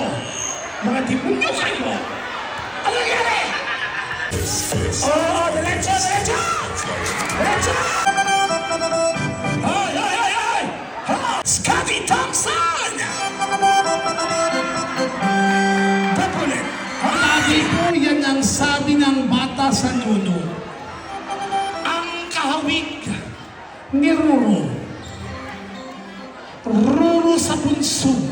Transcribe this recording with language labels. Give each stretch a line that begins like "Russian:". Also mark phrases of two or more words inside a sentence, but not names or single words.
Filipino: Mga demonyo kayo. Ano nangyari? Oh, diretso, diretso! Diretso! Hoy, hoy, hoy, hoy! Scotty Thompson! Papulit! Lagi po yan ang sabi ng bata sa nuno. Ang kahawig ni Ruro. Ruro sa bunso.